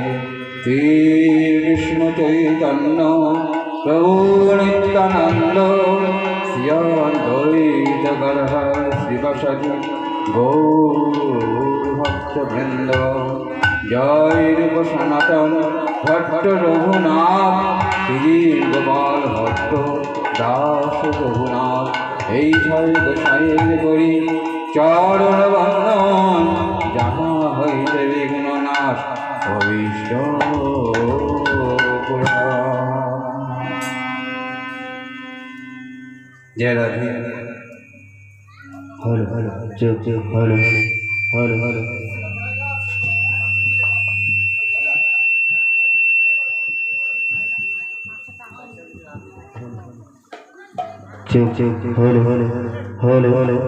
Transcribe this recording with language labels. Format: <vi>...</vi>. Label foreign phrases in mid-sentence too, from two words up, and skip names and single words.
<bn>श्रीकृष्णचैतन्य प्रभु नित्यानन्द श्री अद्वैत गदाधर श्रीवासादि गौरभक्तवृन्द जय रूप सनातन भट्ट रघुनाथ श्री गोपाल भट्ट दास रघुनाथ এই ছয় গোসাইয়ের করি চরণ বন্দন যাহা হইতে বিঘ্ন নাশ অভীষ্ট</bn> <hi>जय राधे हर हर जय जय हर हर हर हर जय जय हर हर हर हर</hi>